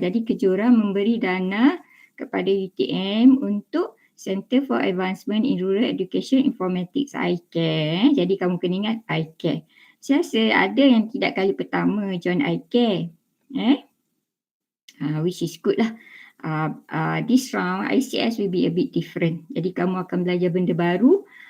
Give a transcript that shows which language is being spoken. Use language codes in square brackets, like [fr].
[ms] Jadi Kejora memberi dana kepada UTM untuk Center for Advancement in Rural Education Informatics, iCare. Jadi kamu kena ingat iCare. Saya rasa ada yang tidak kali pertama join iCare. [en] Which is good lah. This round ICS will be a bit different. [ms] Jadi kamu akan belajar benda baru.